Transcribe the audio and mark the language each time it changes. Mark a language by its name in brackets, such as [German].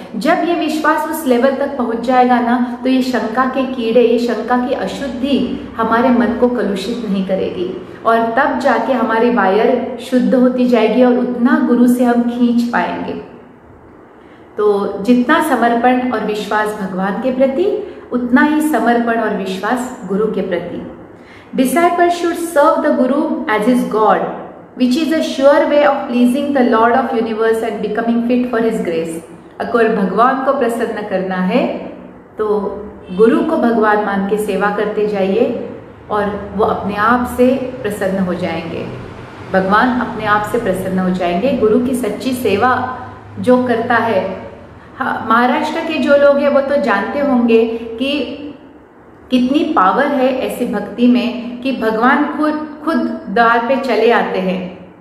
[Hindi] जब ये विश्वास उस लेवल तक पहुंच जाएगा ना, तो ये शंका के कीड़े, ये शंका की अशुद्धि हमारे मन को कलुषित नहीं करेगी और तब जाके हमारी वायर शुद्ध होती जाएगी और उतना गुरु से हम खींच पाएंगे। तो जितना समर्पण और विश्वास भगवान के प्रति, उतना ही समर्पण और विश्वास गुरु के प्रति। [English] Disciples should serve the Guru as his God, which is a sure way of pleasing the Lord of universe and becoming fit for his grace. [Hindi] अगर भगवान को प्रसन्न करना है तो गुरु को भगवान मान के सेवा करते जाइए और वो अपने आप से प्रसन्न हो जाएंगे। भगवान अपने आप से प्रसन्न हो जाएंगे। गुरु की सच्ची सेवा जो करता है, महाराष्ट्र के जो लोग हैं वो तो जानते होंगे कि कितनी पावर है ऐसी भक्ति में कि भगवान खुद द्वार पे चले आते हैं।